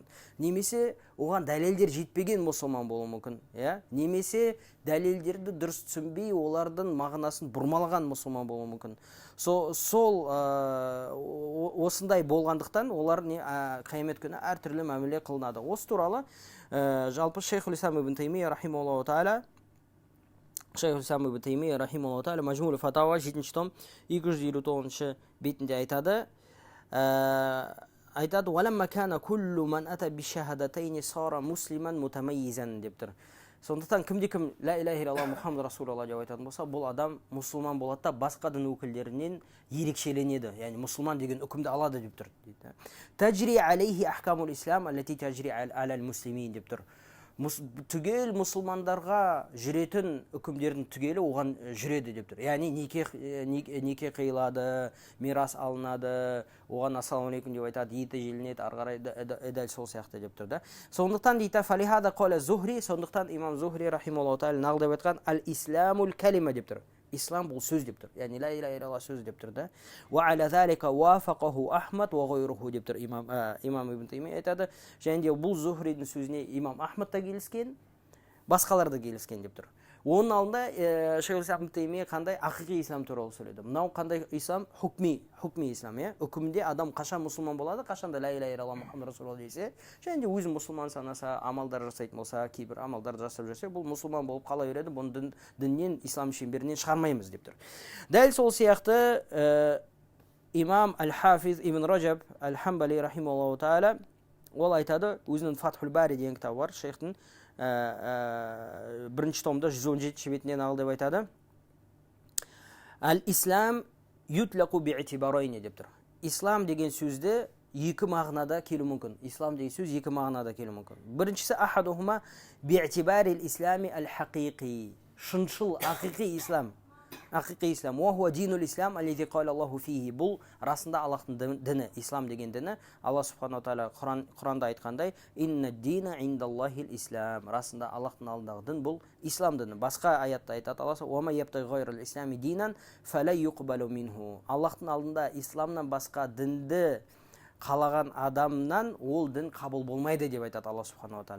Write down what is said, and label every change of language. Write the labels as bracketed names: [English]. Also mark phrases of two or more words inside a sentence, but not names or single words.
[Kazakh] Немесе оған дәлелдер жетпеген мұсылман болуы мүмкін. Немесе дәлелдерді дұрыс түсінбей, олардың мағынасын бұрмалаған мұсылман болуы мүмкін. Осындай болғандықтан олар қиямет күні әртүрлі мәміле қылынады. Осы туралы жалпы Шейхул Ислам ибн Таймия [Arabic] رحمه الله تعالى [Kazakh] Мажмул фатауа 7-ші том 259-ші бетінде айтады. [Arabic] «ولما كان كل من أتى بالشهادتين صار مسلما متميزا» [Kazakh] деп тұр. Сондықтан кімде-кім [Arabic] لا إله إلا الله محمد رسول الله [Kazakh] деп айтатын болса, бұл адам мұсылман болады да басқа дін өкілдерінен ерекшеленеді. Яғни мұсылман деген үкімді алады деп тұр. [Arabic] تجري عليه أحكام الإسلام التي تجري على المسلمين [Kazakh] деп тұр. Түгел мұсылмандарға жүретін үкімдердің түгелі оған жүреді деп тұр. Яғни неке қиылады, мирас алынады, оған [Arabic] السلام عليكم [Kazakh] деп айтады, еті желінеді, арғарай дәл сол сияқты деп тұр. Сондықтан дейді [Arabic] فلهذا قال الزهري, [Kazakh] сондықтан имам Зухри [Arabic] رحمه الله تعالى [Kazakh] нағыл деп айтқан [Arabic] الإسلام الكلمة [Kazakh] деп тұр. Ислам бұл сөз деп тұр. Яғни [Arabic] لا إله إلا الله [Kazakh] сөз деп тұр да. [Arabic] وعلى ذلك وافقه أحمد وغيره [Kazakh] деп тұр. Имам ибн Таймия айтады. Және де бұл Зухридің сөзіне имам Ахмад та келіскен, басқалар да келіскен деп тұр. Оның алдында Шейхул Ислам ибн Таймия қандай ақиқи ислам туралы сөйледі. Мынау қандай ислам? [Arabic] حكم الإسلام. [Kazakh] Үкімде адам қашан мұсылман болады, қашанда [Arabic] لا إله إلا الله محمد رسول الله [Kazakh] десе, және де өзі мұсылман санаса, амалдар жасайтын болса, кейбір амалдар жасап жүрсе, бұл мұсылман болып қала береді, бұны діннен, ислам шеңберінен шығармаймыз деп тұр. Дәл сол сияқты имам Аль-Хафиз ибн Раджаб Аль-Хамбали [Arabic] رحمه الله تعالى [Kazakh] ол айтады, өзінің Фатхул Бари деген кітабы бар, шейхтің бірінші томда 117 бетінен нақыл деп айтады. [Arabic] الإسلام يطلق باعتبارين [Kazakh] деп тұр. Ислам деген сөзді екі мағынада келу мүмкін. Ислам деген сөз екі мағынада келу мүмкін. Біріншісі [Arabic] أحدهما باعتبار الإسلام الحقيقي. [Kazakh] Шыншыл ақиқи ислам. Ақиқи ислам. [Arabic] وهو دين الإسلام الذي قال الله فيه. [Kazakh] Бұл расында Аллахтың діні, ислам деген діні. Алла [Arabic] سبحانه تعالى [Kazakh] Құранда айтқандай, [Arabic] إن الدين عند الله الإسلام. [Kazakh] Расында Аллахтың алдындағы дін бұл ислам діні. Басқа аятта айтады Алла: [Arabic] "وما يبتغي غير الإسلام دينا فلا يقبل منه." [Kazakh] Аллахтың алдында исламнан басқа дінді қалаған адамнан ол дін қабыл болмайды деп айтады Алла [Arabic] سبحانه تعالى.